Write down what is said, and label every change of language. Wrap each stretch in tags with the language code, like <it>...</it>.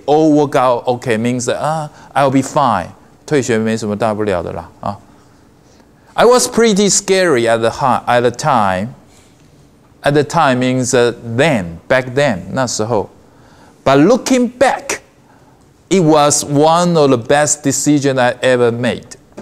<en>All work out okay means that I'll be fine.</en> <zh>退学没什么大不了的啦啊。</zh> <en>I was pretty scary at the time. At the time means back then</en> <zh>那时候。</zh> <en>But looking back, it was one of the best decisions I ever made.</en>